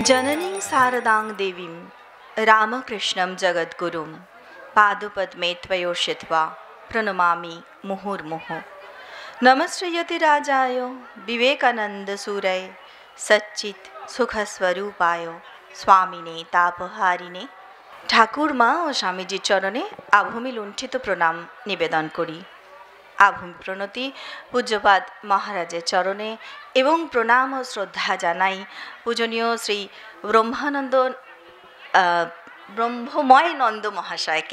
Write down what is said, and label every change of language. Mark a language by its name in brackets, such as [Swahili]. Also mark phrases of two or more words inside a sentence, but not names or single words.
[Sanskrit] जननीं शारदां देवीं रामकृष्णं जगद्गुरुं पादपद्मे त्वयोषित्वा प्रणमामि मुहुर्मुहुः। नमस्ते राजाय विवेकानन्दसूरये सच्चित् सुखस्वरूपाय स्वामिने तापहारिणे। [Bangla] ঠাকুর মা ও স্বামীজির চরণে আভূমি লুণ্ঠিত প্রণাম নিবেদন করি। আভূমি প্রণতি পূজ্যপাদ মহারাজের চরণে এবং প্রণাম ও শ্রদ্ধা জানাই পূজনীয় শ্রী ব্রহ্মময় নন্দ মহাশয়কে।